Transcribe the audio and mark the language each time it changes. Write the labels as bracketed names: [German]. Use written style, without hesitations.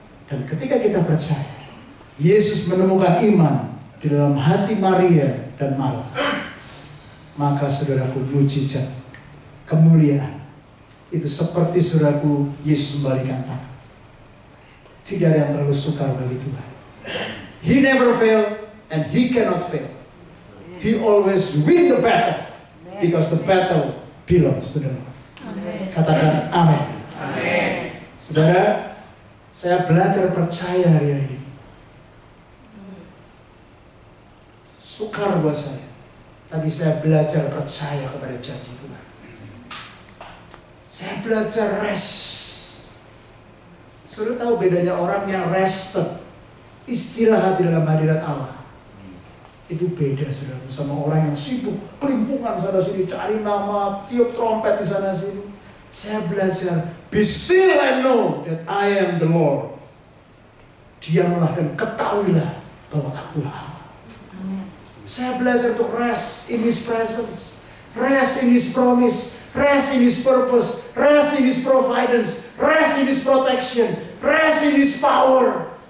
[Indonesian] Dan ketika kita percaya, Yesus menemukan iman di dalam hati Maria dan Marta. Maka saudaraku, mujizat, kemuliaan itu seperti saudaraku, Yesus membalikan tangan. Tidak ada yang terlalu sukar bagi Tuhan. [English] He never fail and He cannot fail. He always win the battle because the battle belongs to the Lord. [Indonesian] Katakan amin. Saudara, saya belajar percaya hari-hari ini. Sukar buat saya, tapi saya belajar percaya kepada janji Tuhan. Saya belajar [English] rest. [Indonesian] Saudara tahu bedanya orang yang [English] rested, [Indonesian] istirahat di dalam hadirat Allah, Itu beda saudara, sama orang yang sibuk kelimpungan sana sini, cari nama, tiup trompet di sana sini. Saya belajar, [English] be still and know that I am the Lord. [Indonesian] Diamlah dan ketahuilah bahwa akulah Allah. Saya belajar untuk [English] rest in His presence, rest in His promise, rest in His purpose, rest in His providence, rest in His protection, rest in His power.